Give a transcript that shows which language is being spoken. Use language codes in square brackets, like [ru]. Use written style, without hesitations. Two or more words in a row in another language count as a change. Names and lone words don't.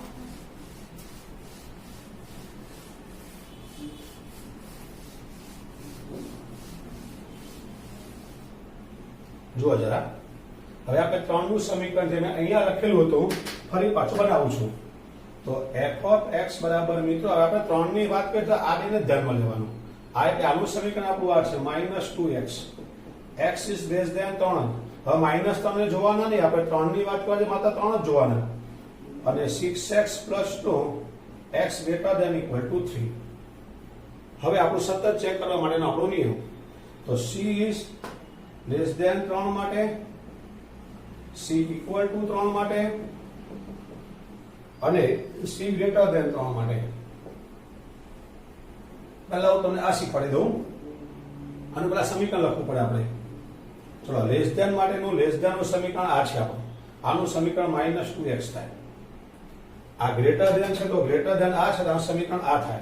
[gu] જુઓ જરા, હવે આપણે 3 નું સમીકરણ જે મેં અહીંયા લખેલું હતું ફરી પાછું બનાવું છું. તો [en] f of x [gu] બરાબર મિત્રો હવે આપણે 3 ની વાત કરીએ તો આ બેને ધ્યાનમાં લેવાનું. આ એટલે આનું સમીકરણ આપણું આ છે -2x. [en] x is less than 3. [gu] હવે -3 ને જોવાના નહીં, આપણે 3 ની વાત કરીએ માત્ર 3 જ જોવાના. [en] અને 6x + 2 x greater than equal to 3. [gu] હવે આપણું સતત ચેક કરવા માટેનો આપણો નિયમ. [en] તો c is less than 3 માટે, c equal to 3 [gu] માટે અને [en] c greater than 3 માટે. [gu] પહેલા હું તમને આ શીખવાડી દઉં. અને પેલા સમીકરણ લખવું પડે આપણે. ચલો, [en] less than [gu] માટેનું [en] less than [gu] નું સમીકરણ આ છે આપણું. આનું સમીકરણ -2x થાય. આ [en] greater than [gu] છે તો [en] greater than [gu] આ છે તો આ સમીકરણ આ થાય.